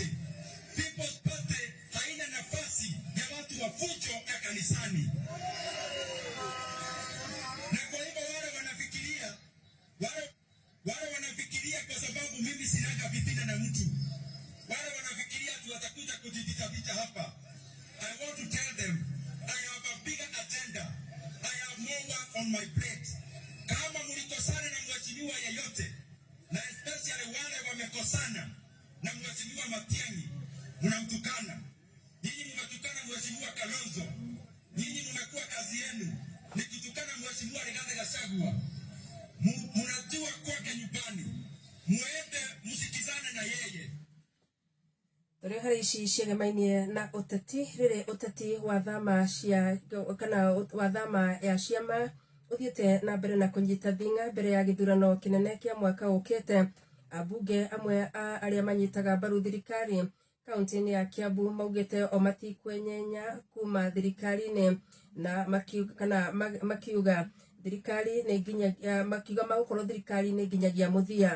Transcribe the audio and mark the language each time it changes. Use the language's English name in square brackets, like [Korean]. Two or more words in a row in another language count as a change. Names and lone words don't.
[Swahili] People's Party haina nafasi ya watu wa fujo ya kanisani. Na kwa hivyo wale wanafikiria kwa sababu mimi sinaga fitina na mtu. Wale wanafikiria tu watakuja kujivita hapa. [English] I want to tell them I have a bigger agenda. I have more work on my plate. [Swahili] Kama mlikosana na mheshimiwa yeyote, na especially wale wamekosana na mheshimiwa Matiang'i, mnamtukana. Nyinyi mnatukana mheshimiwa Kalonzo. Nyinyi mmekuwa kazi yenu ni kutukana mheshimiwa Rigathi Gachagua. Mnajua kwake nyumbani. Muende msikizane na yeye. [Kikuyu] Tore hari ici ciegemainie na uteti riri uteti wa thama cia kana wa thama ya ciama uthiete na mbere na kunyita thinga mbere ya githurano kinene kia mwaka ukite. Abunge amwe a aria manyitaga mbaru thirikari kaunti-ini ya Kiambu maugite o matikwenyenya kuma thirikari-ini na makiuga thirikari ni nginyagia makiuga magukorwo thirikari ni nginyagia muthia.